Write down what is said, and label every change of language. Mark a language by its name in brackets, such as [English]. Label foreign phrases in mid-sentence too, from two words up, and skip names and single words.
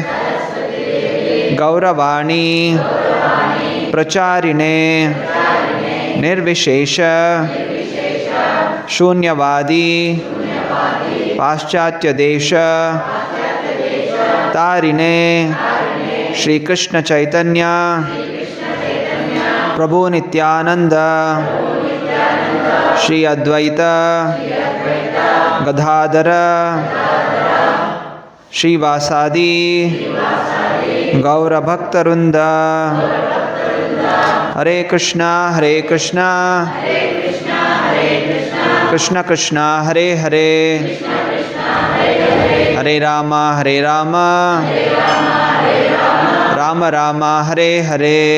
[Sanskrit] ಗೌರವಾಣಿ ಪ್ರಚಾರಿಣೆ ನಿರ್ವಿಶೇಷ ಶೂನ್ಯವಾದಿ ಪಾಶ್ಚಾತ್ಯ ದೇಶ ತಾರಿಣೆ ಶ್ರೀಕೃಷ್ಣ ಚೈತನ್ಯ ಪ್ರಭು ನಿತ್ಯಾನಂದ ಶ್ರೀ ಅದ್ವೈತ ಗದಾಧರ ಶ್ರೀವಾಸಾದಿ ಗೌರಭಕ್ತವೃಂದ. ಹರೇ ಕೃಷ್ಣ ಕೃಷ್ಣ ಕೃಷ್ಣ ಹರೇ ಹರೇ, ಹರೇ ರಾಮ ರಾಮ ರಾಮ ಹರೇ ಹರೇ.